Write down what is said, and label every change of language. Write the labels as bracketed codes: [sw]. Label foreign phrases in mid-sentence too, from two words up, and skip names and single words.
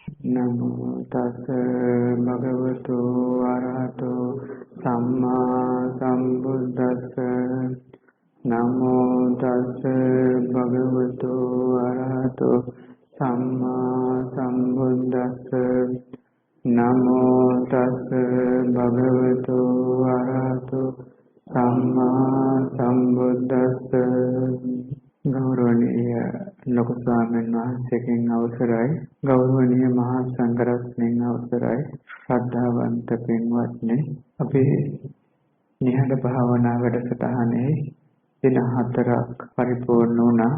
[pi] නමෝ තස් භගවතු අරහතෝ සම්මා සම්බුද්දස්ස නමෝ තස් භගවතු අරහතෝ සම්මා සම්බුද්දස්ස නමෝ තස් භගවතු අරහතෝ සම්මා සම්බුද්දස්ස [si] ගෞරවනීය ලොකු ස්වාමීන් වහන්සේගෙන් අවසරයි ගෞරවනීය මහා සංඝරත්නයන් අවසරයි ශ්‍රද්ධාවන්ත පින්වත්නි අපි නිහඬ භාවනා වැඩසටහනේ දින 4ක් පරිපූර්ණ වුණා.